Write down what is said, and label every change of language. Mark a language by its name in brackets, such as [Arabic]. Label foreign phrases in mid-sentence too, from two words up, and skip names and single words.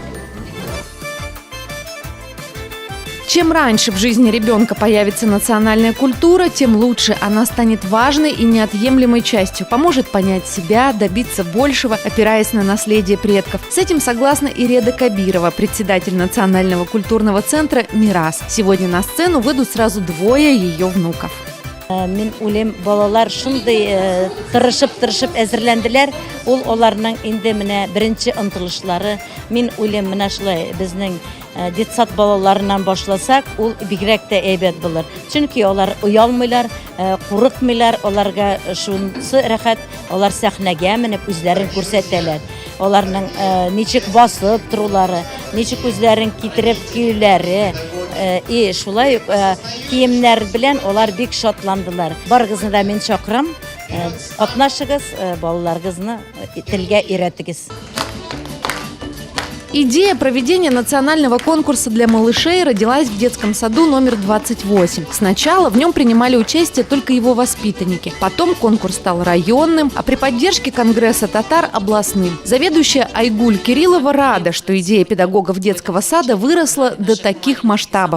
[Russian] Чем раньше в жизни ребенка появится национальная культура, тем лучше она станет важной и неотъемлемой частью, поможет понять себя, добиться большего, опираясь на наследие предков. С этим согласна и Реда Кабирова, председатель Национального культурного центра «Мирас». Сегодня на сцену выйдут сразу двое ее внуков. [Tatar] Мен үлем балалар шундый тырышып әзерләнделәр. Ул аларның инде менә беренче ынтылышлары. Мен үлем менә шулай безнең детсад балаларынан башласак, ул бигрәк тә әйбәт булыр. Чөнки алар уялмыйлар, курыкмыйлар, аларга шунысы рәхәт, алар сәхнәгә менеп үзләрен күрсәтәләр. Аларның ничек басып торулары, ничек үзләрен китереп киюләре, и шулай киемнәр белән алар бик шатландылар. Барыгызны да мин чакырам, катнашыгыз, балаларыгызны телгә өйрәтегез. [Russian] Идея проведения национального конкурса для малышей родилась в детском саду номер 28. Сначала в нем принимали участие только его воспитанники. Потом конкурс стал районным, а при поддержке Конгресса татар – областным. Заведующая Айгуль Кириллова рада, что идея педагогов детского сада выросла до таких масштабов.